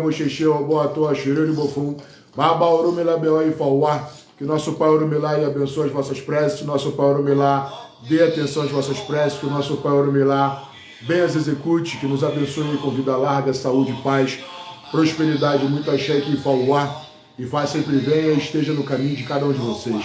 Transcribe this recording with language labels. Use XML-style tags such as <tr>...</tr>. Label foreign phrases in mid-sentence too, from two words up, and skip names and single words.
<yo>bocheche, obo atoa xereu bofum, baba orumila beó e fauá,</yo> <pt>que nosso Pai Orumilá abençoe as vossas preces, que nosso Pai Orumilá dê atenção às vossas preces, que o nosso Pai Orumilá bem as execute, que nos abençoe com vida larga, saúde, paz, prosperidade, muito axé e fauá, e faz sempre venha e esteja no caminho de cada um de vocês.</pt>